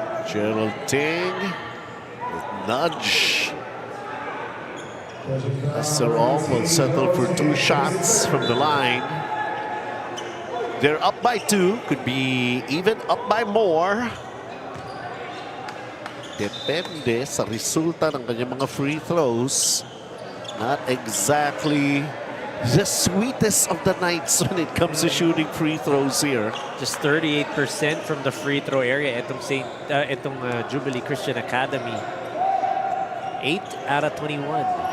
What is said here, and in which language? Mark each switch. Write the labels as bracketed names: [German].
[English] Gerald Ting with nudge. Lester Ong will settle for 2 shots from the line. They're up by 2, could be even up by more. [Filipino] Depende sa resulta ng kanyang mga free throws. [English] Not exactly the sweetest of the nights when it comes to shooting free throws here. Just 38% from the free throw area [Filipino] itong [English] Jubilee Christian Academy. 8 out of 21.